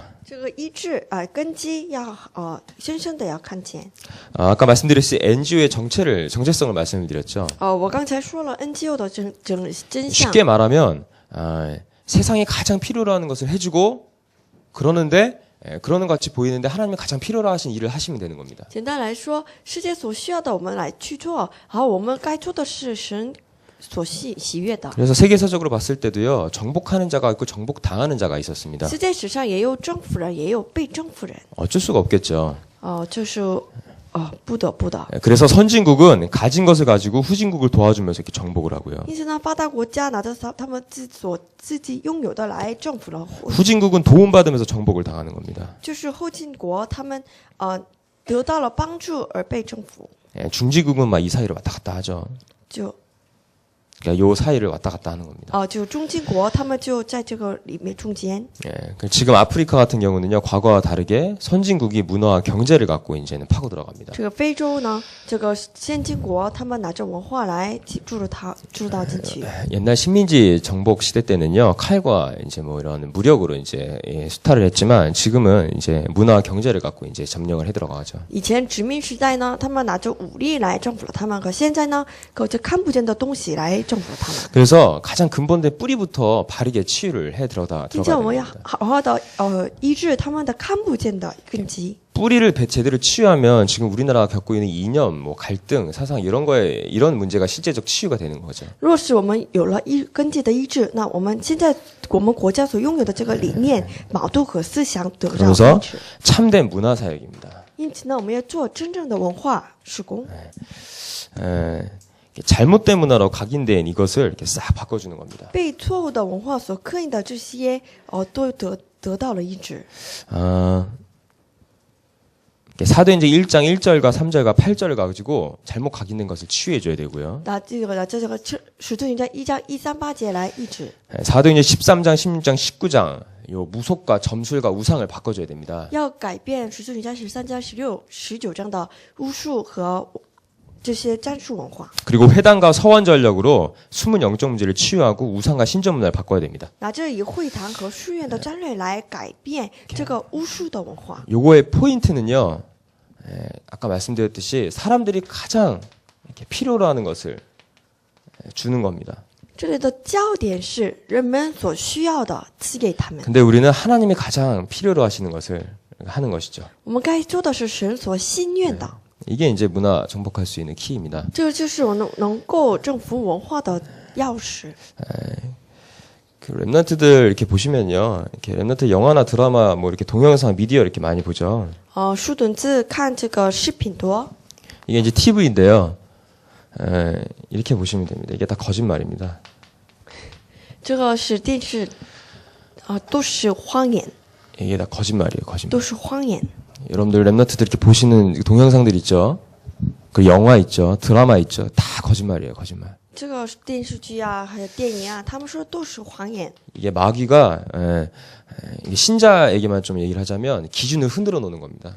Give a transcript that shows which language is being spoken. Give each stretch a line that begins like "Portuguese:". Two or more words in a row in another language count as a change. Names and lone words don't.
Chinese: 这个医治根基要深深的要看见。
Korean: 아까 말씀드렸듯이 NGO의 정체성을 말씀을 드렸죠.
Chinese: 我刚才说了 NGO 的真相。
Korean: 쉽게 말하면 세상에 가장 필요로 하는 것을 해주고 그러는데 그러는 것 같이 보이는데 하나님이 가장 필요로 하신 일을 하시면 되는 겁니다.
Chinese: 简单来说，世界所需要的我们来去做，而我们该做的是神所喜悦的。
Korean: 그래서 세계사적으로 봤을 때도요, 정복하는 자가 있고 정복당하는 자가 있었습니다.
Chinese: 世界史上也有征服人，也有被征服人。
Korean: 어쩔 수가 없겠죠.
Chinese: 这是不得不的。
Korean: 그래서 선진국은 가진 것을 가지고 후진국을 도와주면서 이렇게 정복을 하고요.
Chinese: 因此呢，发达国家拿着他们自己拥有的来征服了，
Korean: 후진국은 도움받으면서 정복을 당하는 겁니다.
Chinese: 就是后进国他们得到了帮助而被征服。
Korean: 중지국은 막 이 사이를 왔다 갔다 하죠.
Chinese: 就
Korean: 그러니까 요 사이를 왔다 갔다 하는 겁니다.
Chinese: 就中进国他们就在这个里面中间。
Korean: 지금 아프리카 같은 경우는요, 과거와 다르게 선진국이 문화와 경제를 갖고 이제는 파고 들어갑니다.
Chinese: 这个非洲呢，这个先进国他们拿着文化来注入到进去。
Korean: 옛날 식민지 정복 시대 때는요, 칼과 이제 뭐 이런 무력으로 이제 수탈을 했지만 지금은 이제 문화와 경제를 갖고 이제 점령을 해 들어가죠.
Chinese: 以前殖民时代呢，他们拿着武力来征服了他们，可现在呢，靠着看不见的东西来征服他们。
Korean: 그래서 가장 근본된 뿌리부터 바르게 치유를 해 들어가야
Chinese: 今天我们要
Korean: 됩니다.
Chinese: 好好的医治他们的看不见的根基。
Korean: 뿌리를 제대로 치유하면 지금 우리나라가 겪고 있는 이념, 뭐 갈등, 사상 이런 거에 이런 문제가 실제적 치유가 되는 거죠.
Chinese: 若是我们有了根基的医治，那我们现在我们国家所拥有的这个理念、矛盾和思想得到医
Korean: 그러면서
Chinese: 治。
Korean: 참된 문화 사역입니다.
Chinese: 因此呢，我们要做真正的文化施工。
Korean: 잘못된 문화로 각인된 이것을 이렇게 싹 바꿔주는 겁니다.
Chinese: 被错误的文化所刻印的这些都得到了医治。
Korean: 사도행전 1장 1절과 3절과 8절을 가지고 잘못 각인된 것을 치유해줘야 되고요.
Chinese: 那这个使徒行传1章138节来医治。
Korean: 사도행전 13장, 16장, 19장 요 무속과 점술과 우상을 바꿔줘야 됩니다.
Chinese: 要改变使徒行传13章、16、19章的巫术和这些占术文化。
Korean: 그리고 회당과 서원 전력으로 숨은 영적 문제를 치유하고 우상과 신전 문화를 바꿔야 됩니다.
Chinese: 拿这以会堂和书院的战略来改变这个巫术的文化。
Korean: 요거의 포인트는요, 아까 말씀드렸듯이 사람들이 가장 이렇게 필요로 하는 것을 주는 겁니다.
Chinese: 这里的焦点是人们所需要的赐给他们。
Korean: 근데 우리는 하나님이 가장 필요로 하시는 것을 하는 것이죠.
Chinese: 我们该做的是神所心愿的。
Korean: 이게 이제 문화 정복할 수 있는 키입니다.
Chinese: 这个就是我们能够征服文化的钥匙。
Korean: 그 랩런트들 이렇게 보시면요, 이렇게 랩런트 영화나 드라마, 뭐 이렇게 동영상, 미디어 이렇게 많이 보죠.
Chinese: 书墩子看这个视频多。
Korean: 이게 이제 TV인데요. 이렇게 보시면 됩니다. 이게 다 거짓말입니다.
Chinese: 这个是电视，都是谎言，
Korean: 이게 다 거짓말이에요, 거짓말.
Chinese: 都是谎言。
Korean: 여러분들 랩런트들 이렇게 보시는 동영상들 있죠. 그 영화 있죠, 드라마 있죠. 다 거짓말이에요, 거짓말.
Chinese: 这个电视剧啊，还有电影啊，他们说都是谎言。
Korean: 이게 마귀가 이게 신자에게만 좀 얘기를 하자면 기준을 흔들어 놓는 겁니다.